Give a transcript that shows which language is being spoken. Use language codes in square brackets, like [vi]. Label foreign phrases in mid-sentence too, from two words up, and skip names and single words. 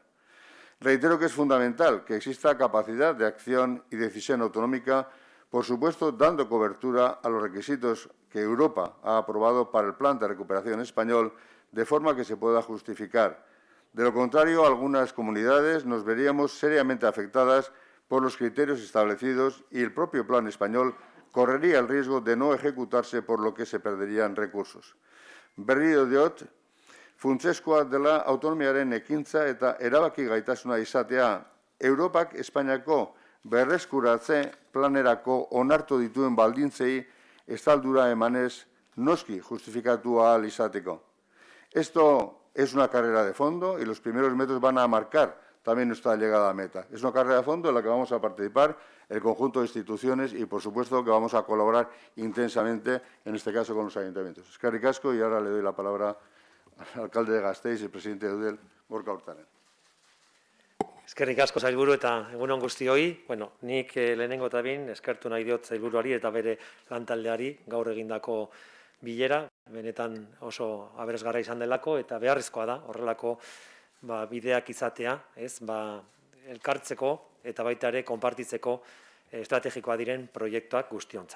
[es] Reitero que es fundamental que exista capacidad de acción y decisión autonómica, por supuesto, dando cobertura a los requisitos que Europa ha aprobado para el Plan de Recuperación español, de forma que se pueda justificar. De lo contrario, algunas comunidades nos veríamos seriamente afectadas por los criterios establecidos y el propio plan español correría el riesgo de no ejecutarse, por lo que se perderían recursos. [eu] Berriro diot, funtsezkoa dela autonomiaren ekintza eta erabaki gaitasuna izatea Europak Espainiako berreskuratze planerako onartu dituen baldintzei estaldura emanez noski justifikatu ahal izateko. [es] Esto es una carrera de fondo y los primeros metros van a marcar también nuestra llegada a meta. Es una carrera de fondo en la que vamos a participar el conjunto de instituciones y, por supuesto, que vamos a colaborar intensamente, en este caso, con los ayuntamientos. [eu] Eskerrik asko, [es] y ahora le doy la palabra al alcalde de Gasteiz y presidente de Eudel, Gorka Urtaran. [eu] Eskerrik asko sailburu eta egun on guztioi. Bueno, nik lehenengo eta behin eskertu nahi diot sailburuari eta bere lantaldeari gaur egindako bilera, benetan oso aberasgarria izan delako eta beharrezkoa da horrelako bideak izatea, elkartzeko eta baita ere konpartitzeko estrategikoa diren proiektuak guztiontzat.